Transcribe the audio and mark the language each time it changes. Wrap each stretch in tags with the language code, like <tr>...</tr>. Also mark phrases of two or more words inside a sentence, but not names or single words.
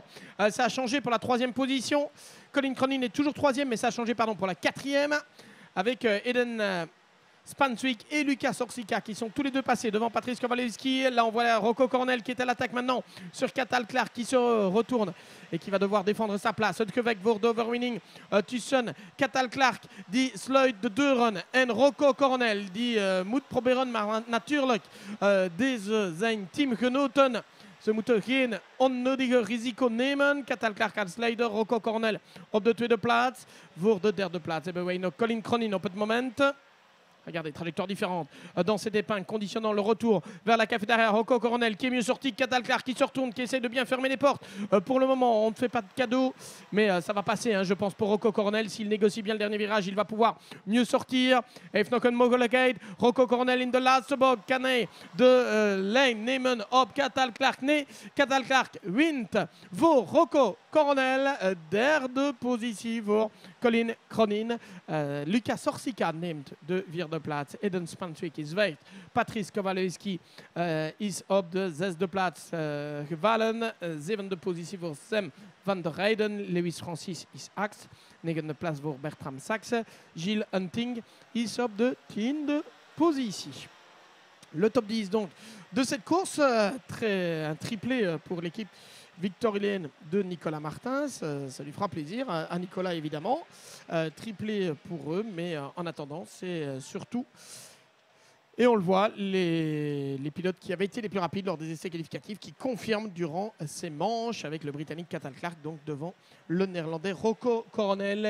<fr>Ça a changé pour la 3e position. Colin Cronin est toujours 3e, mais ça a changé pour la 4e avec Eden Spanswick et Lucas Orsica qui sont tous les 2 passés devant Patrice Kowalski. Là, on voit Rocco Cornell qui est à l'attaque maintenant sur Cathal Clark qui se retourne et qui va devoir défendre sa place.</fr> <nl>Uitgewek voor de overwinning tussen Cathal Clark die sluit de deuren en Rocco Cornell die moet proberen, maar natuurlijk deze zijn teamgenoten. Ze moeten geen onnodige risico nemen. Cathal Clark als leider, Rocco Cornell op de 2e plaats. Voor de 3e plaats hebben wij nog Colin Cronin op het moment.</nl> <fr>Regardez, trajectoire différente dans ces épingles, conditionnant le retour vers la cafétéria. Rocco Cornell qui est mieux sorti que Cathal Clark qui se retourne, qui essaie de bien fermer les portes. Pour le moment, on ne fait pas de cadeau, mais ça va passer, je pense, pour Rocco Cornell. S'il négocie bien le dernier virage, il va pouvoir mieux sortir.</fr> <nl>Heeft nog een mogelijkheid. Rocco Cornell in de laatste bocht. Kan hij de lijn nemen op Cathal Clark? Nee, Cathal Clark wint voor Rocco Cornell. 3e positie voor Colin Cronin. Lucas Orsica neemt de 4e plaats. Eden Spanswick is weg. Patrice Kowalski is op de 6e plaats gevallen. 7e positie voor Sam van der Heyden. Lewis Francis is 8. 9e plaats voor Bertram Sachs. Gilles Hunting is op de 10e positie.</nl> <fr>Le top 10 donc de cette course. Un triplé pour l'équipe victorienne de Nicolas Martins. Ça lui fera plaisir à Nicolas évidemment. Triplé pour eux, mais en attendant, c'est surtout, et on le voit, les pilotes qui avaient été les plus rapides lors des essais qualificatifs qui confirment durant ces manches avec le Britannique Cathal Clark, donc devant le Néerlandais Rocco Cornell.</fr>